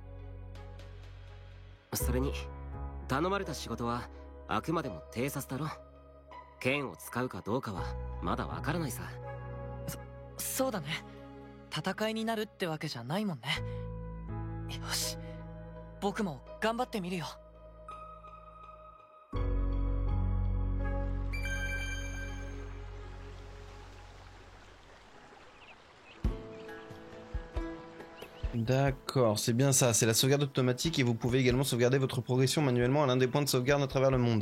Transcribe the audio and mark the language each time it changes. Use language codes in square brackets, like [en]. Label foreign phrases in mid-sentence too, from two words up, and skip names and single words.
[ja] それに頼まれた仕事はあくまでも偵察だろ。剣を使うかどうかはまだわからないさ。そうだね。戦いになるってわけじゃないもんね。よし、僕も頑張ってみるよ。 [fr] D'accord, c'est bien ça, c'est la sauvegarde automatique et vous pouvez également sauvegarder votre progression manuellement à l'un des points de sauvegarde à travers le monde.